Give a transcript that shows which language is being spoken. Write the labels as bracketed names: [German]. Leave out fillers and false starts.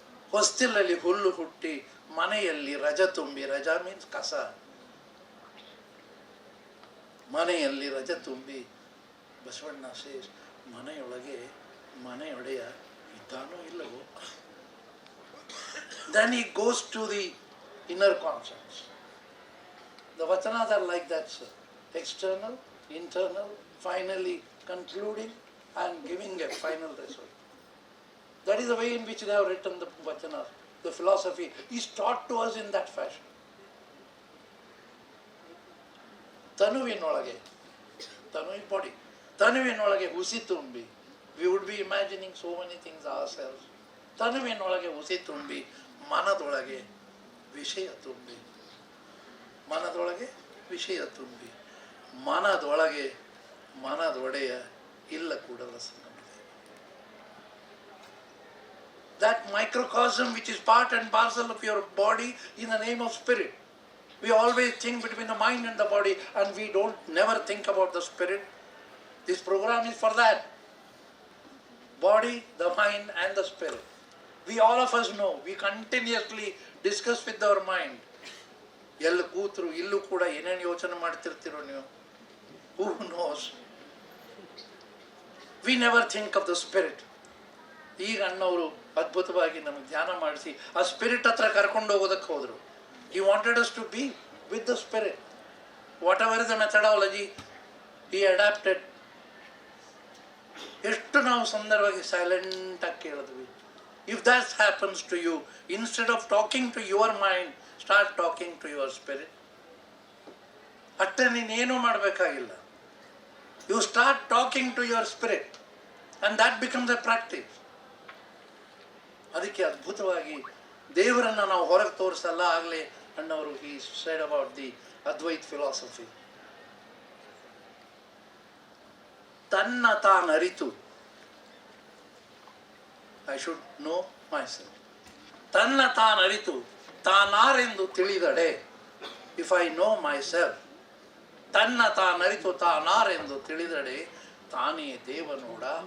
[Kannada] ಹೊಸ್ತಿಲಲ್ಲಿ ಹುಲ್ಲು ಹುಟ್ಟಿ ಮನೆಯಲ್ಲಿ ರಜ ತುಂಬಿ, ರಜ ಮೀನ್ಸ್ ಕಸ, ಮನೆಯಲ್ಲಿ ರಜ ತುಂಬಿ. ಬಸವಣ್ಣ ಸೇಸ್ ಮನೆಯೊಳಗೆ ಮನೆಯೊಡೆಯ ಇದ್ದಾನೋ ಇಲ್ಲವೋ. [English] Then he goes to the inner conscience. The vachanas are like that, sir. External, internal, finally concluding and giving a final result. That is the way in which they have written the vachanas. The philosophy is taught to us in that fashion. [Kannada] ತನುವಿನೊಳಗೆ, ತನುವಿನ body, ತನುವಿನೊಳಗೆ ಹುಸಿ ತುಂಬಿ. [English] We would be imagining so many things ourselves. [Kannada] ತನುವಿನೊಳಗೆ ಹುಸಿ ತುಂಬಿ, ಮನದೊಳಗೆ ವಿಷಯ ತುಂಬಿ, ಮನದೊಳಗೆ ವಿಷಯ ತುಂಬಿ, ಮನದೊಳಗೆ ಮನದೊಡೆಯ ಇಲ್ಲ Kudala Sangama. [English] That microcosm which is part and parcel of your body in the name of spirit. We always think between the mind and the body, and we don't never think about the spirit. This program is for that. Body, the mind and the spirit. We all of us know, we continuously discuss with our mind. [Kannada] ಎಲ್ಲಿ ಕೂತರು ಇಲ್ಲೂ ಕೂಡ ಏನೇನು ಯೋಚನೆ ಮಾಡ್ತಿರ್ತೀರೋ ನೀವು. [English] Who knows? We never think of the spirit. [Kannada] ಈಗ ಅಣ್ಣವರು ಅದ್ಭುತವಾಗಿ ನಮಗೆ ಧ್ಯಾನ ಮಾಡಿಸಿ ಆ ಸ್ಪಿರಿಟ್ ಹತ್ರ ಕರ್ಕೊಂಡು ಹೋಗೋದಕ್ಕೆ ಹೋದರು. [English] He wanted us to be with the spirit. Whatever is the methodology, he adapted. [Kannada] ಎಷ್ಟು ನಾವು ಸುಂದರವಾಗಿ ಸೈಲೆಂಟಾಗಿ ಕೇಳಿದ್ವಿ. [English] If that happens to you, instead of talking to your mind, start talking to your spirit. [Kannada] ಅಷ್ಟೇ, ನೀನೇನು ಮಾಡಬೇಕಾಗಿಲ್ಲ. [English] You start talking to your spirit and that becomes a practice. [Kannada] ಅದಕ್ಕೆ ಅದ್ಭುತವಾಗಿ ದೇವರನ್ನು ನಾವು ಹೊರಗೆ ತೋರಿಸಲ್ಲ. ಆಗಲೇ ಅಣ್ಣವರು [English] he said about the Advait philosophy. [Kannada] ತನ್ನ ತಾನರಿತು, [English] I should know myself. [Kannada] ತನ್ನ ತಾನರಿತು ತಾನಾರೆಂದು ತಿಳಿದಡೆ, [English] if I know myself, [Kannada] ತನ್ನ ತಾನರಿತು ತಾನಾರೆಂದು ತಿಳಿದಡೆ ತಾನೇ ದೇವನೋಡ.